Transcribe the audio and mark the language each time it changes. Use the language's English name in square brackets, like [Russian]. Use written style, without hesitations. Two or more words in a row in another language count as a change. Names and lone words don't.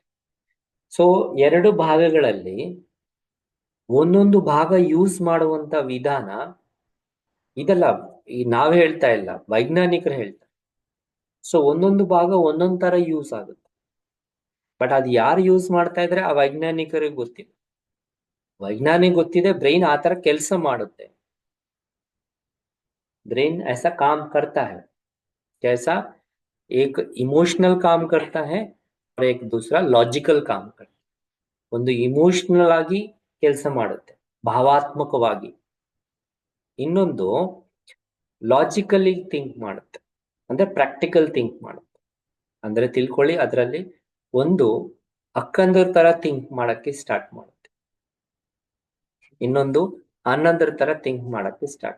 [Kannada] ಸೊ 2 ಭಾಗಗಳಲ್ಲಿ ಒಂದೊಂದು ಭಾಗ ಯೂಸ್ ಮಾಡುವಂತ ವಿಧಾನ ಇದಲ್ಲ, ಈ ನಾವ್ ಹೇಳ್ತಾ ಇಲ್ಲ, ವೈಜ್ಞಾನಿಕರು ಹೇಳ್ತಾರೆ. ಸೊ ಒಂದೊಂದು ಭಾಗ ಒಂದೊಂದ್ ತರ ಯೂಸ್ ಆಗುತ್ತೆ. ಬಟ್ ಅದು ಯಾರು ಯೂಸ್ ಮಾಡ್ತಾ ಇದ್ರೆ ಆ ವೈಜ್ಞಾನಿಕರಿಗೆ ಗೊತ್ತಿಲ್ಲ. ವೈಜ್ಞಾನಿಕ ಗೊತ್ತಿದೆ ಬ್ರೈನ್ ಆ ತರ ಕೆಲಸ ಮಾಡುತ್ತೆ. [Hindi] ब्रेन ऐसा काम करता है, कैसा? एक इमोशनल काम करता है और एक दूसरा लॉजिकल काम करता है. [Kannada] ಒಂದು ಇಮೋಷನಲ್ ಆಗಿ ಕೆಲಸ ಮಾಡುತ್ತೆ, ಭಾವಾತ್ಮಕವಾಗಿ. ಇನ್ನೊಂದು [English] logically think [Kannada] ಮಾಡುತ್ತೆ, ಅಂದ್ರೆ [English] practical think [Kannada] ಮಾಡುತ್ತೆ. ಅಂದ್ರೆ ತಿಳ್ಕೊಳ್ಳಿ, ಅದರಲ್ಲಿ ಒಂದು ಅಕ್ಕಂದ್ರ ತರ ಥಿಂಕ್ ಮಾಡಕ್ಕೆ ಸ್ಟಾರ್ಟ್ ಮಾಡುತ್ತೆ, ಇನ್ನೊಂದು ಅನ್ನಂದ್ರ ತರ ಥಿಂಕ್ ಮಾಡಕ್ಕೆ ಸ್ಟಾರ್ಟ್.